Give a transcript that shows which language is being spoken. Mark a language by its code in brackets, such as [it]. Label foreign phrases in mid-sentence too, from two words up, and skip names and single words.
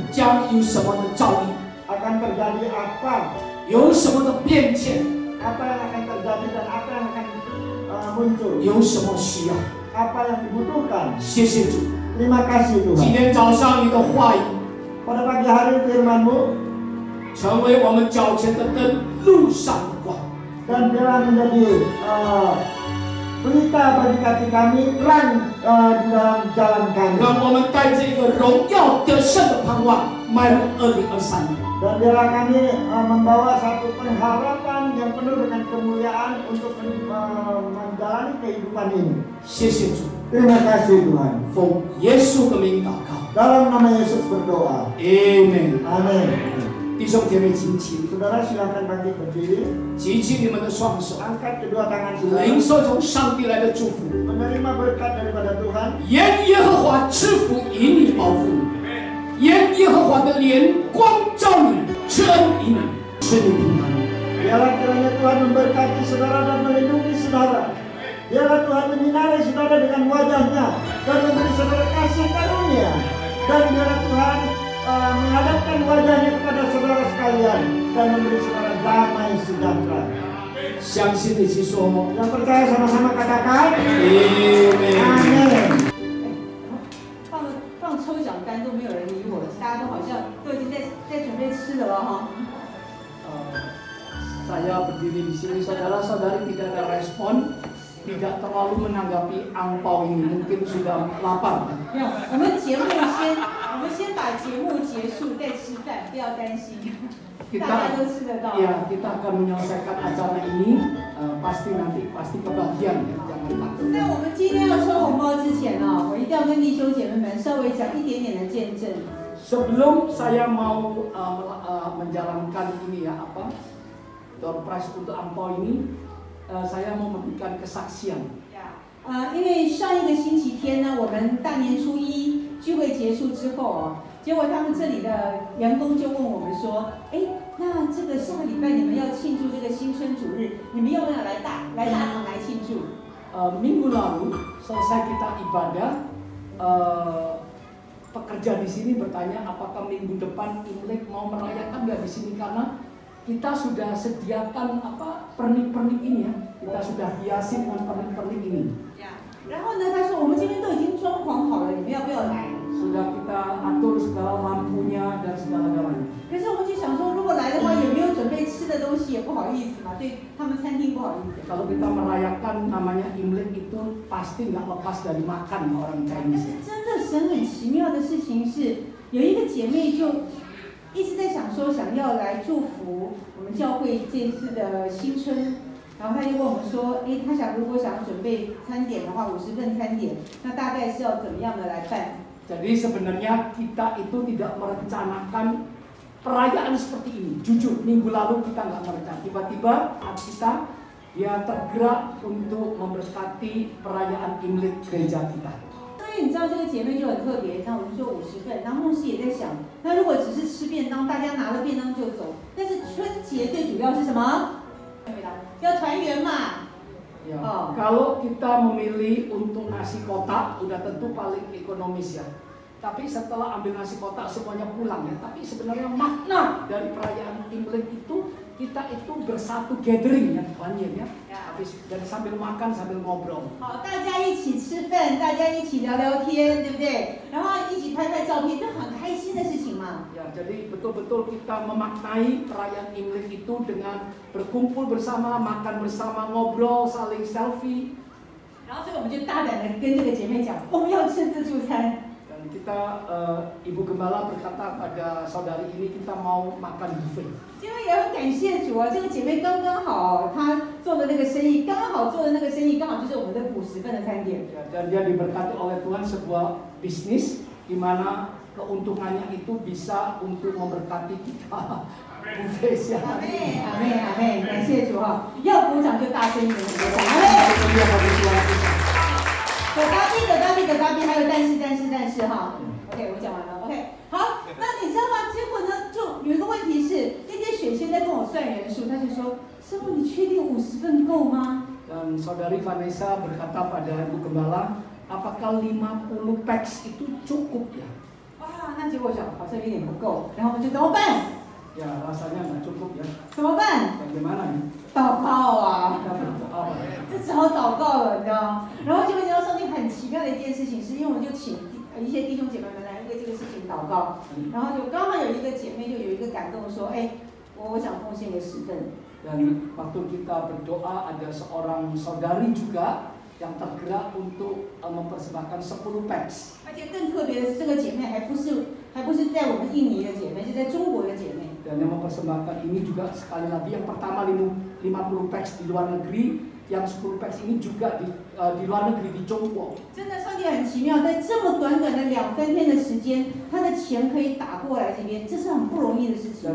[zh] 将有什么的遭遇， [id] Akan terjadi apa, [zh] 有什么的变迁， [id] apa yang akan terjadi dan apa yang akan muncul. [zh] 有什么需要。 [id] Apa yang dibutuhkan. [zh] 谢谢主， [id] Terima kasih [zh] 今 [id] Tuhan. [zh] 天早上你的话语 [id] Pada pagi hari firman-Mu [zh] 成为我们脚前的灯，路上的光。 [id] dan biarlah menjadi berita bagi kaki kami, terang di dalam jalan kami. [zh] 让我们带着一个荣耀得胜的盼望，迈入2023年。 [id] Dan biarlah kami membawa satu pengharapan yang penuh dengan kemuliaan untuk menjalani kehidupan ini. [zh] 谢谢主， [id] Terima kasih Tuhan. [zh] 奉耶稣的名祷告 [id] Dalam nama Yesus berdoa. [zh] ，Amen。 [id] Amin. [zh] 弟兄姐妹，请起， [id] Saudara silakan bangkit berdiri, [zh] 举起你们的双手， [id] angkat kedua tangan saudara, [zh] 领受从上帝来的祝福。 [id] menerima berkat daripada Tuhan. [zh] 愿耶和华赐福以你保护你，愿耶和华的脸光照你，赐恩于你，赐你平安。 [id] Biarlah kiranya Tuhan memberkati saudara dan melindungi saudara. Biarlah Tuhan menyinari saudara dengan wajahnya dan memberi saudara kasih karunia. Dan biarlah Tuhan menghadapkan wajahnya kepada saudara sekalian dan memberi saudara damai sejahtera. [zh] 相信的去说 [id] Yang percaya sama-sama katakan. [zh] Amen。 [id] Amin. [zh] 放抽奖单都没有人理我，大家都好像都已经在准备吃了哈。 [id] Saya berdiri di sini, saudara-saudari tidak ada respon, tidak terlalu menanggapi angpau ini, mungkin sudah lapar. [zh] 没有，我们先把节目结束再吃饭，不要担心，大家都吃得到。 [id] Ya, kita akan menyelesaikan acara ini, pasti kebagian ya, jangan takut. [zh] 在我们今天要抽红包之前呢，我一定要跟弟兄姐妹们稍微讲一点点的见证。 [id] Sebelum saya mau menjalankan ini ya [en] door prize [id] untuk angpau ini, saya mau memberikan kesaksian. [zh] 因为上一个星期天呢，我们大年初一聚会结束之后哦，结果他们这里的员工就问我们说，哎，那这个下个礼拜你们要庆祝这个新春主日，你们要不要来大堂来庆祝？ [id] Minggu lalu selesai kita ibadah, pekerja di sini bertanya apakah minggu depan Imlek mau merayakan nggak di sini, karena kita sudah sediakan pernik-pernik ini ya, kita sudah hiasi dengan pernik-pernik ini. [zh] 然后呢，他说我们这边都已经装潢好了，你们要不要来？ [id] Sudah kita atur segala lampunya dan segala-galanya. [zh] 可是我们就想说，如果来的话，也没有准备吃的东西，也不好意思嘛，对他们餐厅不好意思。 [id] Kalau kita merayakan namanya Imlek itu pasti nggak lepas dari makan orang [zh] 但 [id] Chinese. [zh] 是真的神很奇妙的事情是，有一个姐妹就一直在想说，想要来祝福我们教会这次的新春。然后他就问我们说，哎，他如果想准备餐点的话，50份餐点，那大概是要怎么样的来办？ [id] Jadi sebenarnya kita itu tidak merencanakan perayaan seperti ini. Jujur, minggu lalu kita nggak merencanakan. Tiba-tiba kita dia tergerak untuk memberkati perayaan Imlek gereja kita. [zh] 所以你知道这个姐妹就很特别，那我们说50份，然后牧师也在想，那如果只是吃便当，大家拿了便当就走，但是春节最主要是什么？要团圆嘛。 [id] Ya, kalau kita memilih untuk nasi kotak, udah tentu paling ekonomis ya. Tapi setelah ambil nasi kotak semuanya pulang ya. Tapi sebenarnya makna dari perayaan Imlek itu kita itu bersatu gathering ya, banyak ya. Tapi dan sambil makan sambil ngobrol. [zh] 好，大家一起吃饭，大家一起聊聊天，对不对？然后一起拍拍照片，这很开心的事情嘛。 [id] Ya, jadi betul-betul kita memaknai perayaan Imlek itu dengan berkumpul bersama, makan bersama, ngobrol, saling selfie. [zh] 然后所以我们就大胆的跟这个姐妹讲，我们要吃自助餐。 [id] Dan kita Ibu Gembala berkata pada saudari ini kita mau makan buffet. [zh] 因为也很感谢主啊，这个姐妹刚刚好，她做的那个生意，刚好做的那个生意刚好就是我们的50份的餐点。 [id] Dan dia diberkati oleh Tuhan sebuah bisnis di mana keuntungannya itu bisa untuk memberkati kita. Buffet siang [zh] 阿 [id] hari. [zh] 妹，阿妹，阿妹，感谢主啊！要鼓掌就大声一点，鼓掌！阿妹。 [id] Dia bagi Tuhan kita. [zh] 可还有但是哈。OK， 我讲完了。OK， 好，那你知道吗？结果呢，就有一个问题是，那天选先在跟我算人数，他就说：“师傅，你确定50份够吗？” [id] Dan saudari Vanessa berkata pada Ibu Gembala, apakah 50 packs itu cukup ya? [zh] 哇，那结果想好像有点不够，然后我们就怎么办？ [id] Ya rasanya nggak cukup ya. [zh] 怎么办？ [id] Bagaimana nih? [zh] 祷告啊！ [id] Kita berdoa. [zh] 这只好祷告了，你知道吗？然后就会知道上帝很奇妙的一件事情，是因为我们就请一些弟兄姐妹们来为这个事情祷告，然后就刚好有一个姐妹就有一个感动说，哎，我想奉献个10份。 [id] Dan waktu kita berdoa ada seorang saudari juga yang tergerak untuk mempersembahkan 10 packs. [zh] 而且更特别的是，这个姐妹还不是在我们印尼的姐妹，是在中国的姐妹。 [id] Dan yang mempersembahkan ini juga sekali lagi yang pertama 50 packs di luar negeri, yang 10 packs ini juga di luar negeri di Jongkok. [zh] 真的，上帝很奇妙，在这么短短的2-3天的时间，他的钱可以打过来这边，这是很不容易的事情。